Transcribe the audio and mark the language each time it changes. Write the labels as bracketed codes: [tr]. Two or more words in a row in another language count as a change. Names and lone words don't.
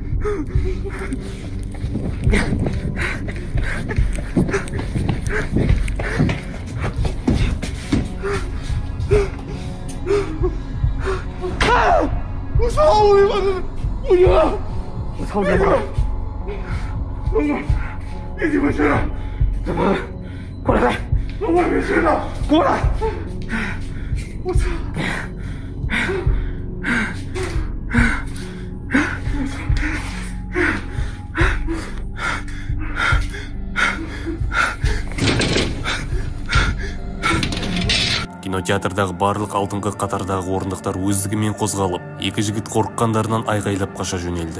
[zh] 我操你妈！不行了！我操你妈！龙哥，你怎么去了？怎么？过来！我还没睡呢。过来！我操！ [kk] Кинотеатрдағы барлық алдыңғы қатардағы орындықтар өздігімен қозғалып, екі жігіт қорыққандарынан айғайлап қаша жөнелді.